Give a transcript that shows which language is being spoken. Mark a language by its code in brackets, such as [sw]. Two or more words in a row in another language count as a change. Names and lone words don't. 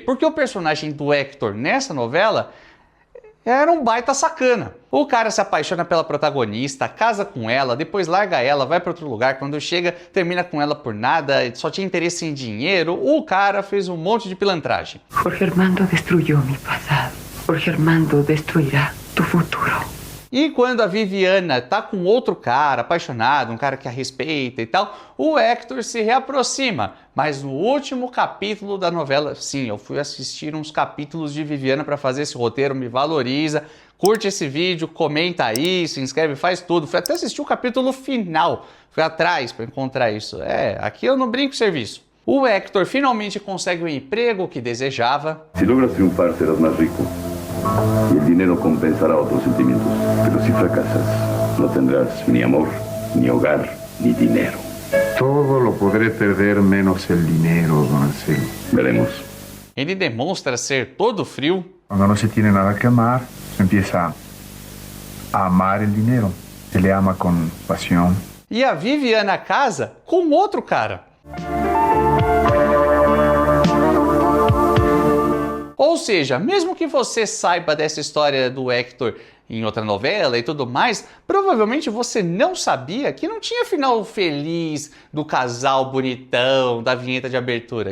[pt] Porque o personagem do Hector nessa novela era um baita sacana. O cara se apaixona pela protagonista, casa com ela, depois larga ela, vai para outro lugar, quando chega termina com ela por nada, só tinha interesse em dinheiro. O cara fez um monte de pilantragem. [es] Jorge Armando destruyó mi pasado. Jorge Armando destruirá tu futuro. [pt] E quando a Viviana tá com outro cara apaixonado, um cara que a respeita e tal, o Hector se reaproxima. Mas no último capítulo da novela, sim, eu fui assistir uns capítulos de Viviana para fazer esse roteiro, me valoriza, curte esse vídeo, comenta aí, se inscreve, faz tudo. Fui até assistir o capítulo final, fui atrás para encontrar isso. Aqui eu não brinco serviço. O Hector finalmente consegue o emprego que desejava. [es] Se logras triunfar, serás mais rico. Y el dinero compensará otros sentimientos. Pero si fracasas, no tendrás ni amor, ni hogar, ni dinero. Todo lo podré perder menos el dinero, don Anselmo. Veremos. [pt] Ele demonstra ser todo frio. [es] Cuando no se tiene nada que amar, se empieza a amar el dinero. Se le ama con pasión. [pt] E a Viviana casa com outro cara. Ou seja, mesmo que você saiba dessa história do Hector em outra novela e tudo mais, provavelmente você não sabia que não tinha final feliz do casal bonitão, da vinheta de abertura.